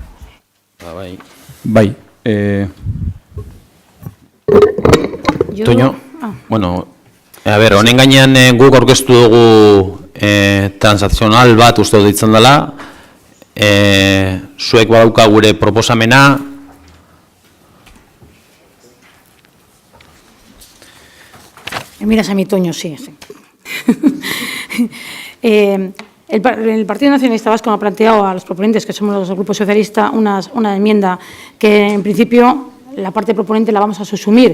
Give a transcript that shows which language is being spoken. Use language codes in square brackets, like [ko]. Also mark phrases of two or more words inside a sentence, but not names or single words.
[eu] Bai. Toño, bueno, a ver, honen gainean guk aurkeztu dugu transakzional bat uste dut ditzen dela, zuek badauka gure proposamena, [es] Miras a mi Toño, sí. El Partido Nacionalista Vasco ha planteado a los proponentes, que somos los del Grupo Socialista, una enmienda que en principio la parte proponente la vamos a subsumir.